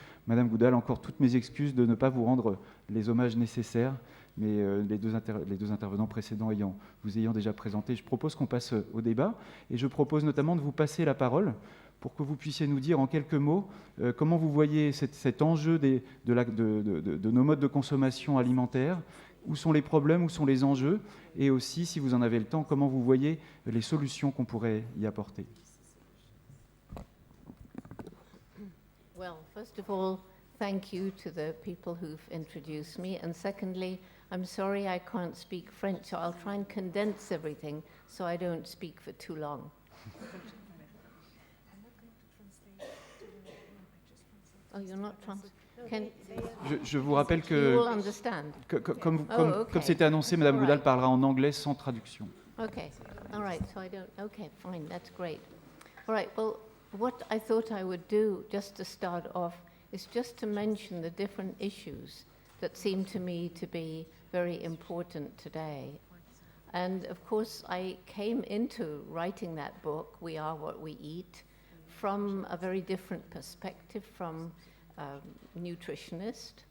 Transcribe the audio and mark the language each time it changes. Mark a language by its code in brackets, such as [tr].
[fr] Madame Goudal, encore toutes mes excuses de ne pas vous rendre les hommages nécessaires, mais les deux intervenants précédents vous ayant déjà présenté, je propose qu'on passe au débat, et je propose notamment de vous passer la parole pour que vous puissiez nous dire en quelques mots comment vous voyez cet enjeu de nos modes de consommation alimentaire, où sont les problèmes, où sont les enjeux, et aussi, si vous en avez le temps, comment vous voyez les solutions qu'on pourrait y apporter. [en] Well, first of all, thank you to the people who've introduced me. And secondly, I'm sorry I can't speak French, so I'll try and condense everything so I don't speak for too long. Oh, you're not translating? [fr] Je vous rappelle [en] You will understand. [fr] comme c'était annoncé, Madame Goudal parlera en anglais sans traduction. [en] Okay, all right, so I don't, okay, fine, that's great. All right, well, what I thought I would do, just to start off, is just to mention the different issues that seem to me to be very important today. And of course, I came into writing that book, We Are What We Eat, from a very different perspective from nutritionist.